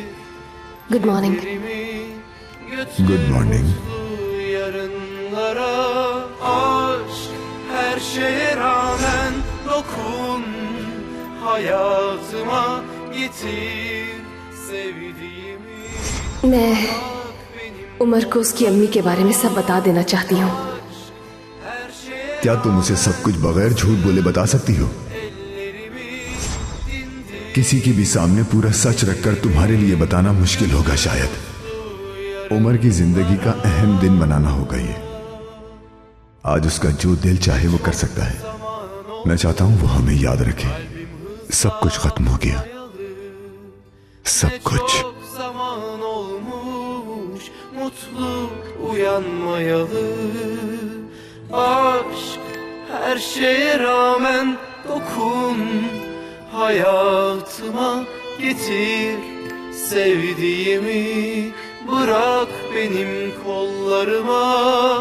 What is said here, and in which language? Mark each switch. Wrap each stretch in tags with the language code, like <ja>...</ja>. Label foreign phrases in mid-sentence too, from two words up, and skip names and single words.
<en>Good morning.</en> <tr>kederimi, götür</tr> <en>Good morning.</en> <tr>mutlu yarınlara. Aşk her şeye rağmen dokun, hayatıma getir sevdiğimi.</tr> <hi>मैं उमर को उसकी अम्मी के बारे में सब बता देना चाहती हूँ। क्या तुम उसे सब कुछ बगैर झूठ बोले बता सकती हो? किसी के भी सामने पूरा सच रखकर तुम्हारे लिए बताना मुश्किल होगा शायद। उमर की जिंदगी का अहम दिन बनाना होगा ये। आज उसका जो दिल चाहे वो कर सकता है। मैं चाहता हूं वो हमें याद रखे। सब कुछ खत्म हो गया, सब कुछ।</hi> <tr>Zaman olmuş mutlu uyanmayalı. Aşk her şeye rağmen dokun, hayatıma getir sevdiğimi, bırak benim kollarıma.</tr>